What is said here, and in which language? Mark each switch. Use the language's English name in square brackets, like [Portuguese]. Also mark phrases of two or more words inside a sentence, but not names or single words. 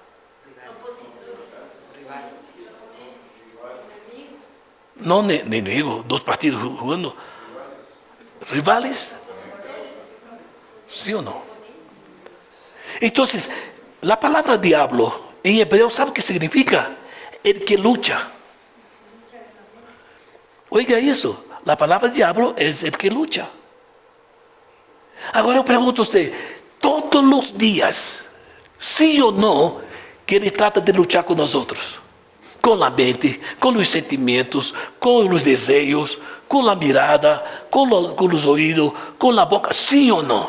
[Portuguese] Não inimigo, dois partidos jogando. Rivales? Sim ou não? Então, a palavra diabo em hebreu, sabe o que significa? [Spanish] El que lucha. [Portuguese] Oiga isso, a palavra diabo é [Spanish] el que lucha. [Portuguese] Agora eu pergunto a você, todos os dias, sim ou não, que ele trata de lutar com nós outros? Com a mente, com os sentimentos, com os desejos, com a mirada, com os ouvidos, com a boca, sim ou não?